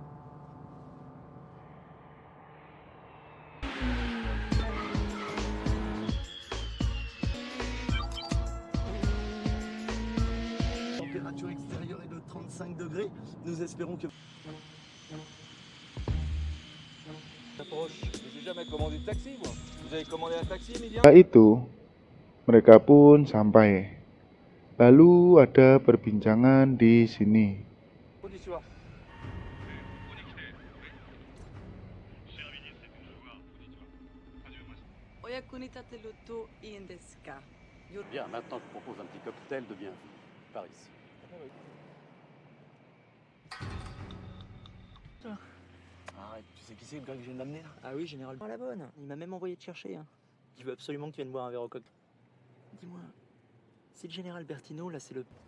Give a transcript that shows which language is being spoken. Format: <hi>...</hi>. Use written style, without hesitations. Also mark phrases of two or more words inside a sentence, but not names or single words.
<fr>La température extérieure est de 35 degrés. Nous espérons que... Approche. J'ai jamais commandé de taxi, moi. Vous avez commandé un taxi, Emilien?</fr> <id>Setelah itu, mereka pun sampai. Lalu ada perbincangan di sini.</id> <ja>Konnichiwa. お役に立てるといいんですか?</ja> <fr>Bien, maintenant je propose un petit cocktail de bienvenue. Par ici. Arrête, tu sais qui c'est le gars que je viens d'amener là? Ah oui, général. La bonne. Il m'a même envoyé te chercher. Hein. Il veut absolument que tu viennes boire un verre au cocktail. Dis-moi, c'est le général Bertino, là, c'est le...</fr>